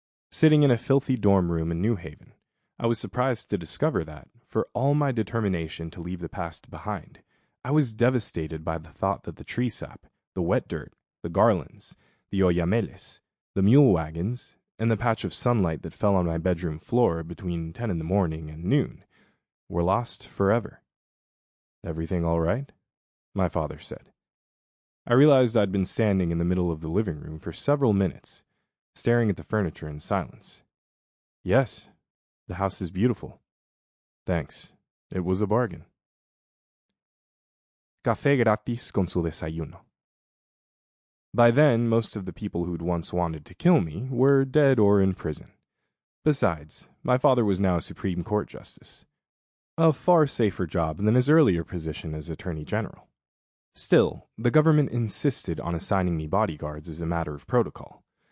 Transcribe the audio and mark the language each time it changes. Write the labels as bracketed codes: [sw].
[en] Sitting in a filthy dorm room in New Haven, I was surprised to discover that, for all my determination to leave the past behind, I was devastated by the thought that the tree sap, the wet dirt, the garlands, the oyameles, the mule wagons, and the patch of sunlight that fell on my bedroom floor between 10 in the morning and noon were lost forever. "Everything all right?" my father said. I realized I'd been standing in the middle of the living room for several minutes, staring at the furniture in silence. "Yes, the house is beautiful. Thanks. It was a bargain." [es] Café gratis con su desayuno. [en] By then, most of the people who'd once wanted to kill me were dead or in prison. Besides, my father was now a Supreme Court justice, a far safer job than his earlier position as Attorney General. Still, the government insisted on assigning me bodyguards as a matter of protocol.